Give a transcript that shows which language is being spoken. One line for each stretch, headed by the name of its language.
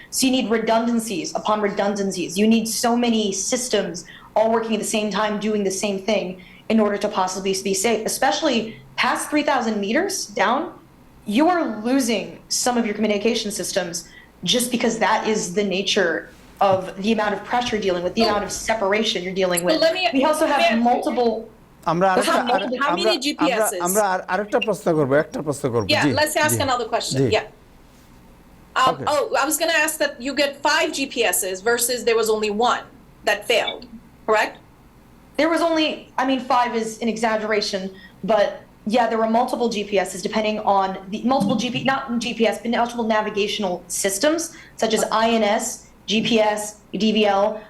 English: So you need redundancies upon redundancies. You need so many systems all working at the same time, doing the same thing in order to possibly be safe. Especially past 3,000 meters down, you are losing some of your communication systems just because that is the nature of the amount of pressure you're dealing with, the amount of separation you're dealing with. We also have multiple...
Bangla: আমরা
English: How many GPSs?
Bangla: আমরা আরেকটা প্রশ্ন করব, একটা প্রশ্ন করব।
English: Yeah, let's ask another question. Yeah. Okay. Oh, I was going to ask that you get 5 GPSs versus there was only 1 that failed, correct? There was only, I mean, 5 is an exaggeration, but yeah, there were multiple GPSs depending on the not GPS, but multiple navigational systems such as INS, GPS, DVL.